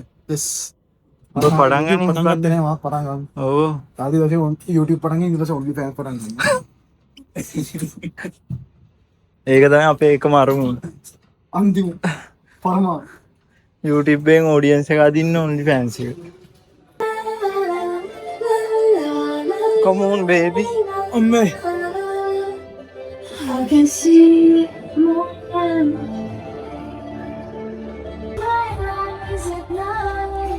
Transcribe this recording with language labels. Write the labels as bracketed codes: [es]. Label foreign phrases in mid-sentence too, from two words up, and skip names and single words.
[si] yes ඔබ පටන් ගන්න මොකක්ද නේ මම පටන් ගන්න. ඔව්. ආදි වශයෙන් YouTube පටන් ගන්න ඊට පස්සේ only fans පටන් ගන්න. ඒක තමයි අපේ එකම අරමුණ. අන්තිම පරම YouTube එකෙන් audience එක අදින්න only fans එක. [en] Come on baby. අම්මේ I can see more than my eyes at night.